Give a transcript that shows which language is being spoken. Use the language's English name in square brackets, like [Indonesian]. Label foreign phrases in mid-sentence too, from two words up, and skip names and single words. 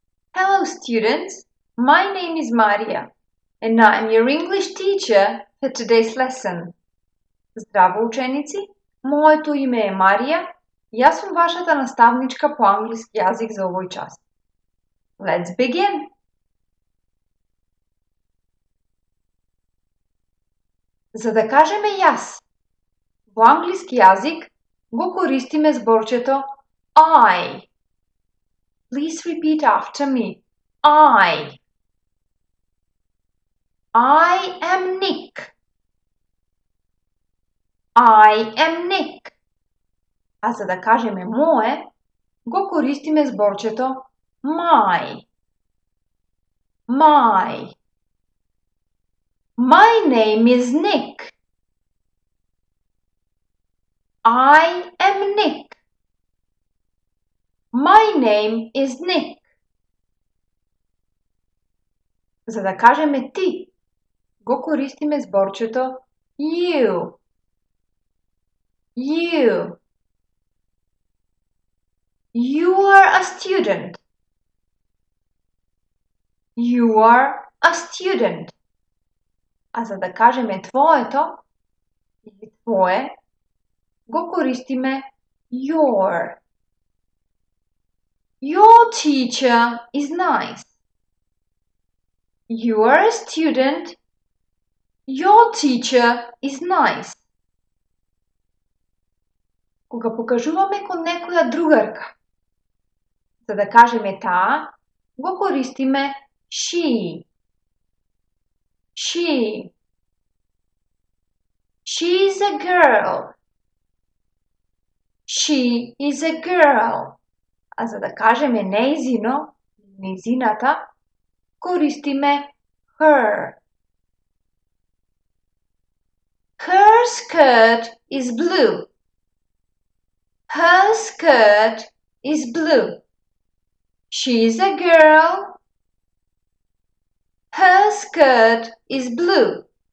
[English] Hello students, my name is Maria and I'm your English teacher for today's lesson. [Macedonian] Здраво ученици, моето име е Мария и аз съм вашата наставничка по английски язик за овој час. [English] Let's begin! [Macedonian] За да кажеме јас, во англиски јазик го користиме зборчето I. [English] Please repeat after me. I am Nick. I am Nick. [Macedonian] А за да кажеме мое, го користиме зборчето my. [English] My. My name is Nick. I am Nick. My name is Nick. [Macedonian] За да кажеме ти, го користиме зборчето you. [English] You. You are a student. You are a student. [Macedonian] А за да кажеме твоето или твое, го користиме your. [English] Your teacher is nice. You are a student. Your teacher is nice. [Macedonian] Кога покажуваме кон некоја другарка, за да кажеме таа, го користиме she. [English] She. She is a girl. She is a girl. [Macedonian] А за да кажеме нејзино, нејзината, користиме her. [English] Her skirt is blue. Her skirt is blue. She is a girl. Her skirt is blue.